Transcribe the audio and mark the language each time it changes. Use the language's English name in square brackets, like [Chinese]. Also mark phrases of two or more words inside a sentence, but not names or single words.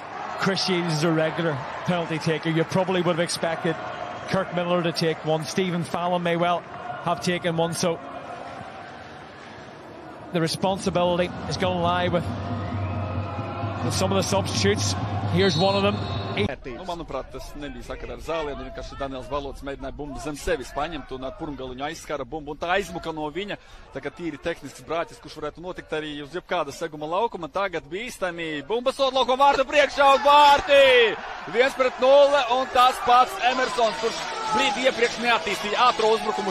[English] Chris Shields is a regular penalty taker. You probably would have expected Kirk Miller to take one. Stephen Fallon may well have taken one. So the responsibility is going to lie with some of the substitutes. Here's one of them. [Latvian] Manuprāt, tas nebija sakarā ar zālienu, vienkārši Daniels Valots mēģināja bumbu zem sevis paņemt un ar purmgaliņu aizskara bumbu, un tā aizmuka no viņa, tā kā tīri tehnisks brāķis, kurš varētu notikt arī uz jebkāda seguma laukuma. Tagad bīstami, bumba sod laukuma vārtu priekšā un vārti! 1-0, un tas pats Emersons, kurš brīdi iepriekš neattīstīja ātro uzbrukumu.